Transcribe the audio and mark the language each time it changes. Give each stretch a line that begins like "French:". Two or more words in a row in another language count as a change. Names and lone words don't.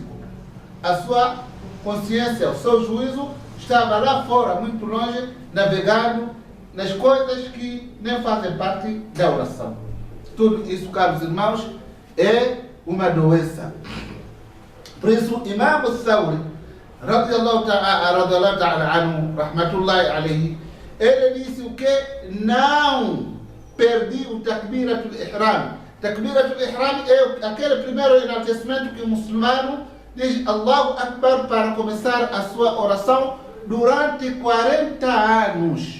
Portuguese: A sua consciência, o seu juízo estava lá fora, muito longe, navegando nas coisas que nem fazem parte da oração. Tudo isso, caros irmãos, é uma doença. Por isso,
Arabic: Imam al-Thawri, رضي الله تعالى عنه, رحمة الله عليه,
Portuguese: ele disse o que? Não perdi o
Arabic: تكبيرة الإحرام. تكبيرة الإحرام
Portuguese: é aquele primeiro enaltecimento que o muçulmano diz
Arabic: الله أكبر
Portuguese: para começar a sua oração durante 40 anos.